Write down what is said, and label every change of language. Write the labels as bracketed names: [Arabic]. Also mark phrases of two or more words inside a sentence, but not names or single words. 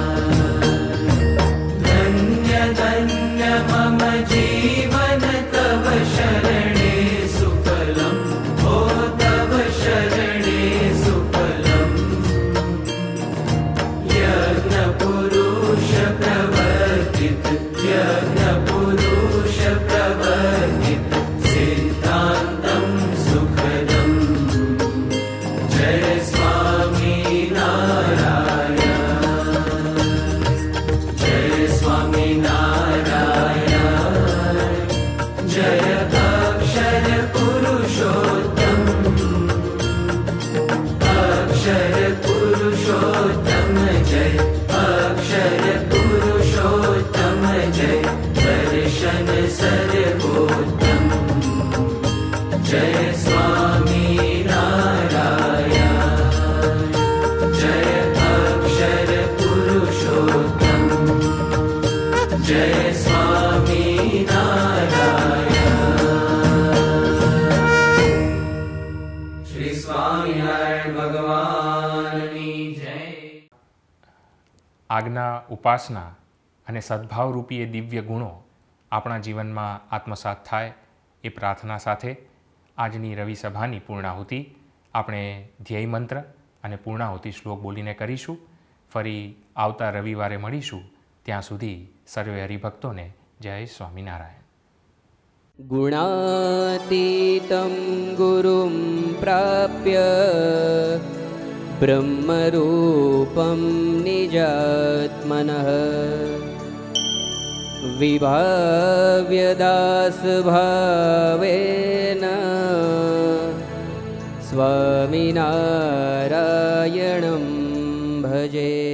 [Sanskrit] धन्य धन्य मम जीवन तव शरणे सुफलम्, ओ तव शरणे सुफलम्, यज्ञ पुरुष प्रवर्तित, यज्ञ पुरुष प्रवर्तित, सिद्धान्तं सुखदम् जय स्वामिनारायण। जय स्वामिनारायण, जय अक्षर पुरुषोत्तम, अक्षर पुरुषोत्तम जय, अक्षर पुरुषोत्तम जय, दर्शन सर्वोत्तम जय स्वामिनारायण। जय अक्षर पुरुषोत्तम, जय स्वामिनारायण। [Gujarati] શ્રી સ્વામિનારાયણ ભગવાનની જય। આજ્ઞા, ઉપાસના અને સદ્ભાવરૂપી એ દિવ્ય ગુણો આપણા જીવનમાં આત્મસાત થાય એ પ્રાર્થના સાથે આજની રવિ સભાની પૂર્ણાહુતિ આપણે ધ્યેય મંત્ર અને પૂર્ણાહુતિ શ્લોક બોલીને કરીશું. ફરી આવતા રવિવારે મળીશું. ત્યાં સુધી સર્વે હરિભક્તોને જય સ્વામિનારાયણ. [Sanskrit] गुणातीतं गुरुं प्राप्य ब्रह्मरूपं निजात्मनः, विभाव्यदासभावेन स्वामिनारायणं भजे।